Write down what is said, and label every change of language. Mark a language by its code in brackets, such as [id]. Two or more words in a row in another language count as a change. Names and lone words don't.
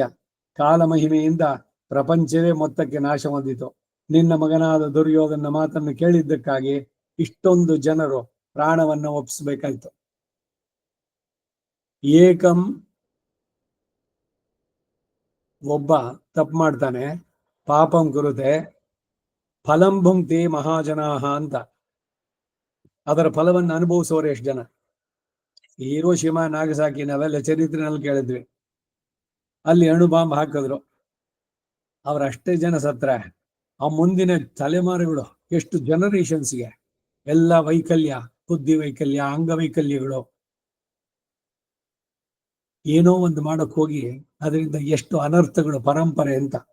[kn] ಕಾಲಮಹಿಮೆಯಿಂದ ಪ್ರಪಂಚವೇ ಮೊತ್ತಕ್ಕೆ ನಾಶ ಹೊಂದಿತು. ನಿನ್ನ ಮಗನಾದ ದುರ್ಯೋಧನ ಮಾತನ್ನು ಕೇಳಿದ್ದಕ್ಕಾಗಿ ಇಷ್ಟೊಂದು ಜನರು ಪ್ರಾಣವನ್ನು ಒಪ್ಪಿಸಬೇಕಾಯ್ತು. ಏಕಂ, ಒಬ್ಬ ತಪ್ಪು ಮಾಡ್ತಾನೆ, [sa] ಪಾಪಂ ಕುರುತೆ ಫಲಂ ಭುಂಕ್ತಿ ಮಹಾಜನಾಹ ಅಂತ. [kn] ಅದರ ಫಲವನ್ನು ಅನುಭವಿಸೋರು ಎಷ್ಟು ಜನ? ಹಿರೋಶಿಮಾ ನಾಗಸಾಕಿ ನಾವೆಲ್ಲ ಚರಿತ್ರೆನಲ್ಲಿ ಕೇಳಿದ್ವಿ. ಅಲ್ಲಿ ಅಣು ಬಾಂಬ್ ಹಾಕಿದ್ರು, ಅವ್ರ ಅಷ್ಟೇ ಜನ ಸತ್ರ. ಆ ಮುಂದಿನ ತಲೆಮಾರುಗಳು ಎಷ್ಟು ಜನರೇಷನ್ಸ್ಗೆ ಎಲ್ಲ ವೈಕಲ್ಯ, ಬುದ್ಧಿ ವೈಕಲ್ಯ, ಅಂಗವೈಕಲ್ಯಗಳು, ಏನೋ ಒಂದು ಮಾಡಕ್ ಹೋಗಿ ಅದರಿಂದ ಎಷ್ಟು ಅನರ್ಥಗಳು ಪರಂಪರೆ ಅಂತ.